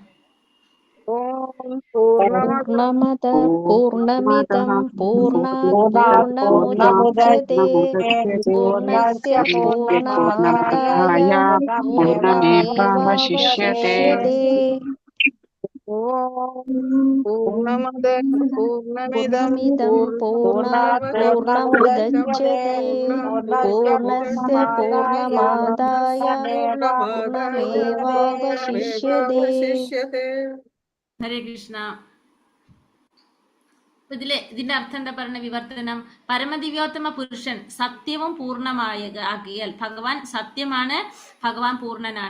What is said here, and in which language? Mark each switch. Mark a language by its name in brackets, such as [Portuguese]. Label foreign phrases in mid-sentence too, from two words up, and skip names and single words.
[Sanskrit] പൂർണ്ണമദ പൂർണ്ണമിദം പൂർണ്ണാത് പൂർണ്ണമുദച്യത്തെ പൂർണ്ണസ്യ പൂർണ്ണമാദായ പൂർണ്ണമേവാവശിഷ്യത്തെ. ഓം പൂർണ്ണമദ പൂർണ്ണമിദം പൂർണ്ണമിദം പൂർണ്ണാത് പൂർണ്ണമുദച്യത്തെ പൂർണ്ണസ്യ പൂർണ്ണമാദായ പൂർണ്ണമേവാവശിഷ്യത്തെ. ഹരേ കൃഷ്ണ. [Malayalam] ഇതിന്റെ അർത്ഥം എന്താ പറയുന്ന വിവർത്തനം? പരമദിവ്യോത്തമ പുരുഷൻ സത്യവും പൂർണ്ണമാകിയാൽ ഭഗവാൻ സത്യമാണ്, ഭഗവാൻ പൂർണ്ണനാണ്.